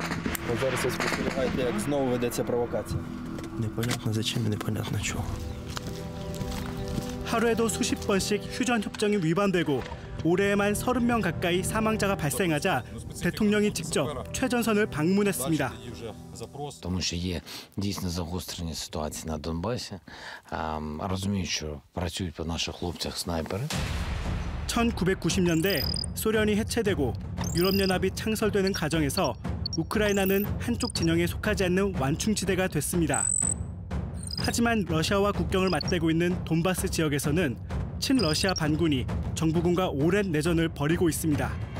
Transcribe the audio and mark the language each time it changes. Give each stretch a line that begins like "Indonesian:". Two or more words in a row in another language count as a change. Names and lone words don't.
Korean: 하루에도 수십 번씩 휴전 협정이 위반되고 올해에만 30명 가까이 사망자가 발생하자 대통령이 직접 최전선을 방문했습니다.
Ukrainian: Тому що є дійсно загострення ситуації на Донбасі. Розумію, що працюють по наших хлопцях снайпери.
Korean: 1990년대 소련이 해체되고 유럽연합이 창설되는 과정에서 우크라이나는 한쪽 진영에 속하지 않는 완충지대가 됐습니다. 하지만 러시아와 국경을 맞대고 있는 돈바스 지역에서는 친러시아 반군이 정부군과 오랜 내전을 벌이고 있습니다.